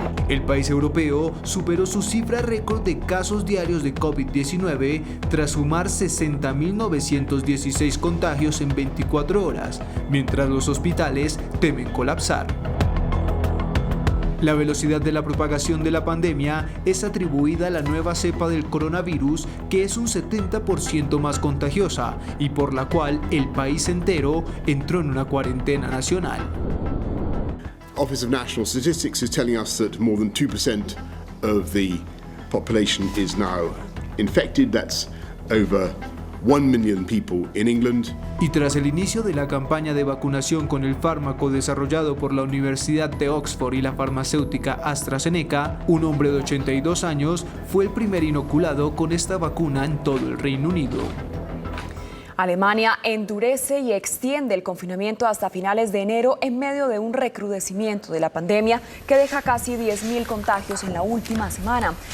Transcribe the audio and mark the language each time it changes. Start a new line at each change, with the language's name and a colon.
Spanish: El país europeo superó su cifra récord de casos diarios de COVID-19 tras sumar 60.916 contagios en 24 horas, mientras los hospitales temen colapsar. La velocidad de la propagación de la pandemia es atribuida a la nueva cepa del coronavirus, que es un 70% más contagiosa y por la cual el país entero entró en una cuarentena nacional.
English: Office of National Statistics is telling us that more than 2% of the population is now infected. That's over 1 million people in England.
Spanish: Y tras el inicio de la campaña de vacunación con el fármaco desarrollado por la Universidad de Oxford y la farmacéutica AstraZeneca, un hombre de 82 años fue el primer inoculado con esta vacuna en todo el Reino Unido. Alemania endurece y extiende el confinamiento hasta finales de enero en medio de un recrudecimiento de la pandemia que deja casi 10.000 contagios en la última semana.